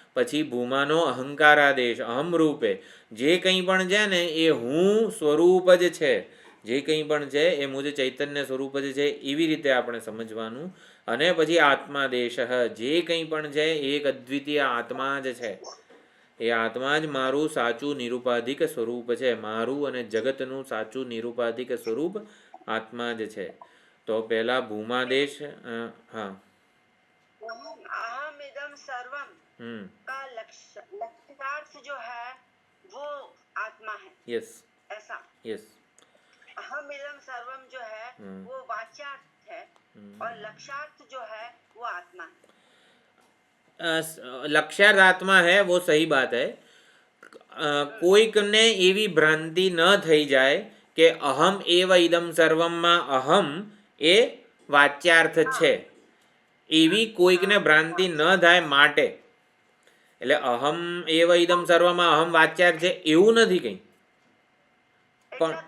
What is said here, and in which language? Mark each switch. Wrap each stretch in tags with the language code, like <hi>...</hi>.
<gu>પછી ભૂમાનો અહંકારાદેશ અહમ રૂપે જે કંઈ પણ છે ને એ હું સ્વરૂપ જ છે, જે કંઈ પણ છે એ મુજ ચૈતન્ય સ્વરૂપ જ છે એવી રીતે આપણે સમજવાનું. અને પછી આત્માદેશ જે કંઈ પણ છે એક અદ્વિતીય આત્મા જ છે, એ આત્મા જ મારું સાચું નિરુપાધિક સ્વરૂપ છે. મારું અને જગતનું સાચું નિરુપાધિક સ્વરૂપ આત્મા જ છે. તો પહેલા ભૂમાદેશ હા</gu> <hi>अहम इदम सर्वम का लक्ष्यार्थ जो है वो आत्मा है. यस ऐसा यस अहम इदम सर्वम जो है वो वाच्यार्थ है और लक्ष्यार्थ जो है वो आत्मा है. लक्ष्यार्थ आत्मा है वो सही बात है.</hi> <gu>કોઈકને એવી ભ્રાંતિ ન થઈ જાય કે અહમ એવ ઇદમ સર્વમમાં અહમ એ વાચ્યાર્થ છે, એવી કોઈકને ભ્રાંતિ ન થાય માટે. એટલે અહમ એવ ઇદમ સર્વમાં અહમ વાચ્યાર્થ છે એવું નથી કંઈ, પણ</gu>